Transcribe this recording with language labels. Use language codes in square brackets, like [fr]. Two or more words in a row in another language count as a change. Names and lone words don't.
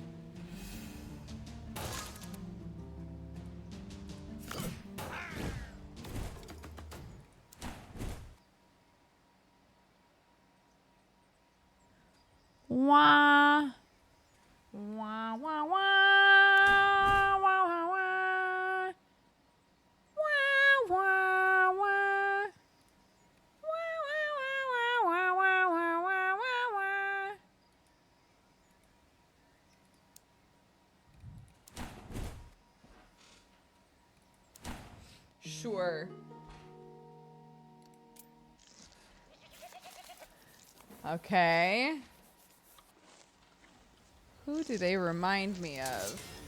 [en] Wah. Wah, wah, wah. Wah, wah, wah. Wah, wah, wah. Wah, wah, wah, wah, wah, wah, wah, wah. Sure. Okay. Who do they remind me of?